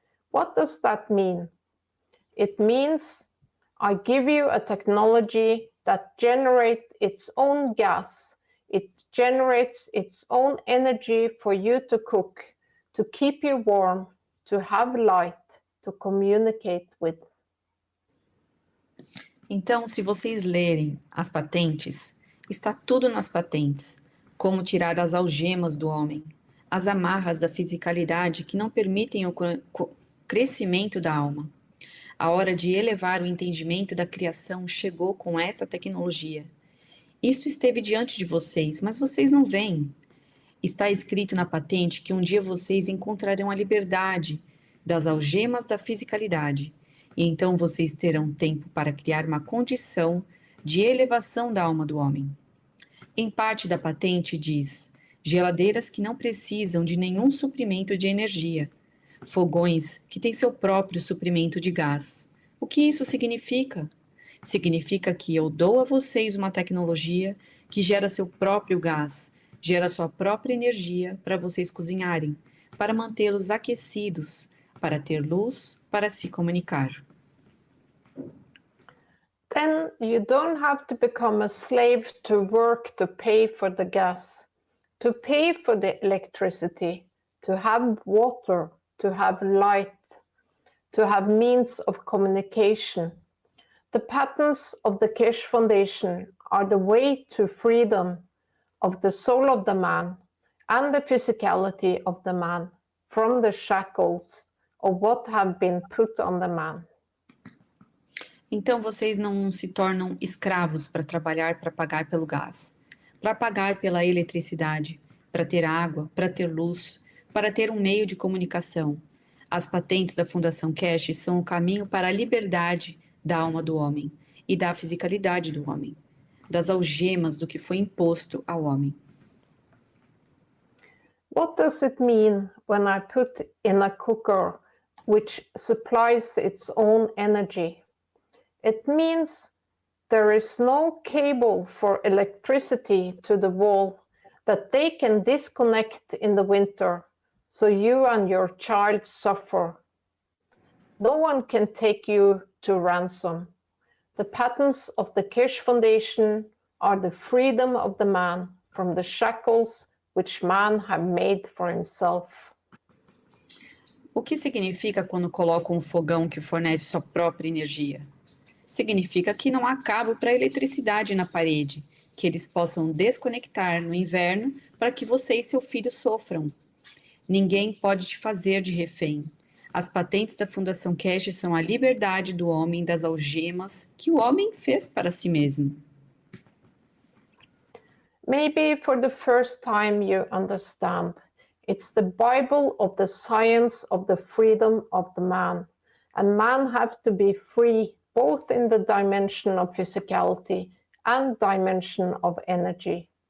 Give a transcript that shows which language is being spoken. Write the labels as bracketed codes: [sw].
[en] What does that mean? It means I give you a technology that generates its own gas. It generates its own energy for you to cook, to keep you warm, to have light, to communicate with. [pt] Então, se vocês lerem as patentes, está tudo nas patentes. Como tirar as algemas do homem, as amarras da fisicalidade que não permitem o crescimento da alma. A hora de elevar o entendimento da criação chegou com essa tecnologia. Isto esteve diante de vocês, mas vocês não veem. Está escrito na patente que um dia vocês encontrarão a liberdade das algemas da fisicalidade, e então vocês terão tempo para criar uma condição de elevação da alma do homem. Em parte da patente diz: geladeiras que não precisam de nenhum suprimento de energia, fogões que têm seu próprio suprimento de gás. O que isso significa? Significa que eu dou a vocês uma tecnologia que gera seu próprio gás, gera sua própria energia para vocês cozinharem, para mantê-los aquecidos, para ter luz, para se comunicar. [en] Then you don't have to become a slave to work to pay for the gas, to pay for the electricity, to have water, to have light, to have means of communication. The patents of the Keshe Foundation are the way to freedom of the soul of the man and the physicality of the man from the shackles of what have been put on the man. [pt] Então vocês não se tornam escravos para trabalhar para pagar pelo gás, para pagar pela eletricidade, para ter água, para ter luz, para ter um meio de comunicação. As patentes da Fundação Cash são o caminho para a liberdade da alma do homem e da fisicalidade do homem, das algemas do que foi imposto ao homem. [en] What does it mean when I put in a cooker which supplies its own energy? It means there is no cable for electricity to the wall that they can disconnect in the winter, so you and your child suffer. No one can take you to ransom. The patents of the Keshe Foundation are the freedom of the man from the shackles which man have made for himself. [pt] O que significa quando colocam um fogão que fornece sua própria energia? Significa que não há cabo para eletricidade na parede, que eles possam desconectar no inverno para que você e seu filho sofram. Ninguém pode te fazer de refém. As patentes da Fundação Cash são a liberdade do homem das algemas que o homem fez para si mesmo. [en] Maybe for the first time you understand, it's the Bible of the science of the freedom of the man, and man have to be free both in the dimension of physicality and dimension of energy.